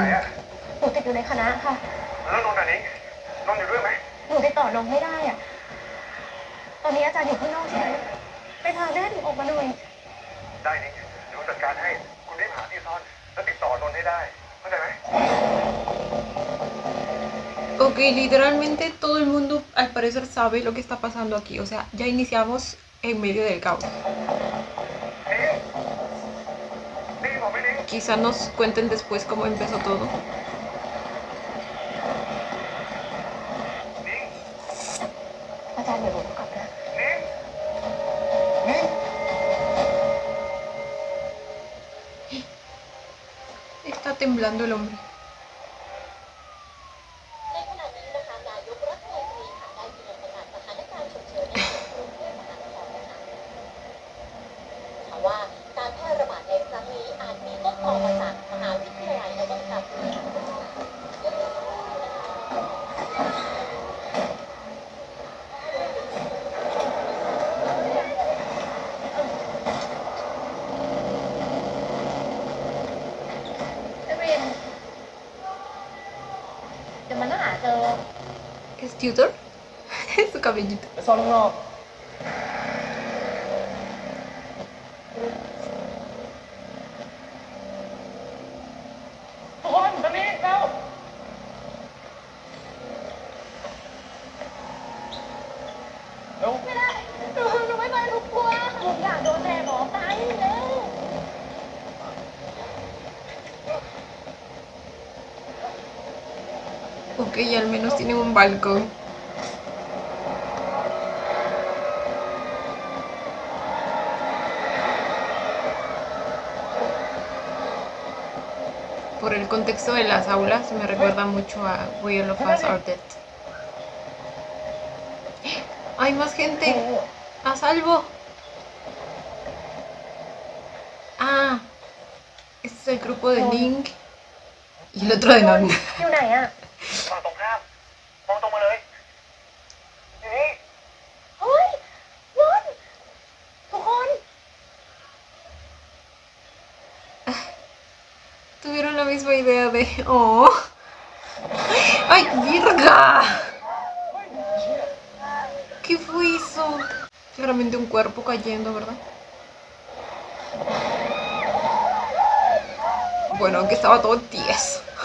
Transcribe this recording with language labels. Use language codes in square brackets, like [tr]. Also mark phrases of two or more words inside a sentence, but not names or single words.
[th] Ning. อะ หนูติดอยู่ในคณะค่ะ แล้วนนท์อะนิ้งนนท์อยู่ด้วยไหม หนูติดต่อนงไม่ได้อะตอนนี้อาจารย์อยู่ข้างนอกใช่ไหมไปพาแม่หนูออกมาหน่อย ได้นิ้งเดี๋ยวจัดการให้คุณรีบหาที่ซ่อนแล้วติดต่อนนท์ให้ได้เข้าใจไหม [es] Ok, literalmente todo el mundo al parecer sabe lo que está pasando aquí. O sea, ya iniciamos en medio del caos. [th] นิ้งได้ยินผมไหมนิ้ง [es] Quizá nos cuenten después cómo empezó todo. [th] นิ้ง อาจารย์เดี๋ยวหนูกลับนะ นิ้งนิ้ง [es] Está temblando el hombre. [th] ในขณะนี้นะคะนายกรัฐมนตรีค่ะได้มีประกาศสถานการณ์ฉุกเฉินในกรุงเทพมหานครนะคะเพราะว่าการแพร่ระบาดในครั้งนี้อาจมีต้นตอมาจากมหาวิทยาลัยนวัตกรรมศาสตร์ นักเรียนเดี๋ยวมันต้องหาเจอ [es] ¿Es tutor? Es su cabellito. [th] ไปซ่อนข้างนอก ทุกคนตอนนี้เร็ว เร็ว ไม่ได้หนูไม่ไปหนูกลัวหนูอยากโดนแดดหมอตายเร็ว [es] Ok, al menos tienen un balcón. Por el contexto de las aulas me recuerda mucho a Wheel of Us Are Dead. ¡Hay más gente! ¡A salvo! Ah, este es el grupo de Ning y el otro de Non. [th] อยู่ไหนอะ ฝั่งตรงข้ามมองตรงมาเลยอยู่นี่ เฮ้ยนนท์ทุกคน [es] Tuvieron la misma idea de... ¡Oh! ¡Ay, virga! ¿Qué fue eso? Claramente un cuerpo cayendo, ¿verdad? Bueno, aunque estaba todo tieso.